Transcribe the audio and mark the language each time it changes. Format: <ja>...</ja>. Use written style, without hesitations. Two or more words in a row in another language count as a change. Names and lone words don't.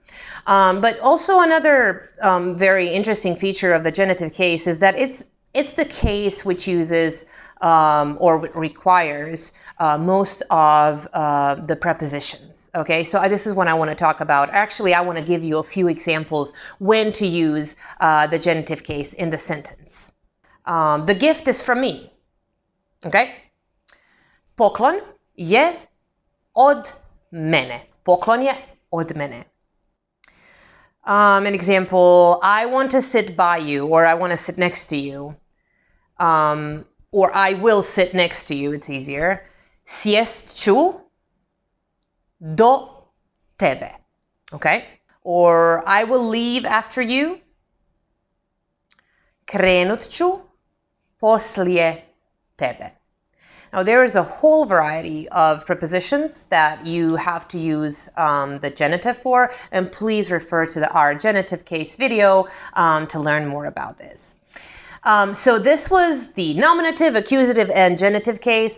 <en>But also another very interesting feature of the genitive case is that it's the case which uses or requires most of the prepositions. Okay, so this is what I want to talk about. Actually, I want to give you a few examples when to use the genitive case in the sentence. The gift is from me. Okay?</en> <hr>Poklon je od mene. Poklon je od mene.</hr> <en>An example, I want to sit by you, or I want to sit next to you. Or I will sit next to you, it's easier.</en> <hr>Sjest ću do tebe.</hr> <en>Okay? Or I will leave after you.</en> <hr>Krenut ću poslije tebe.</hr> <en>Now there is a whole variety of prepositions that you have to use the genitive for, and please refer to our genitive case video to learn more about this. So this was the nominative, accusative, and genitive case.</en>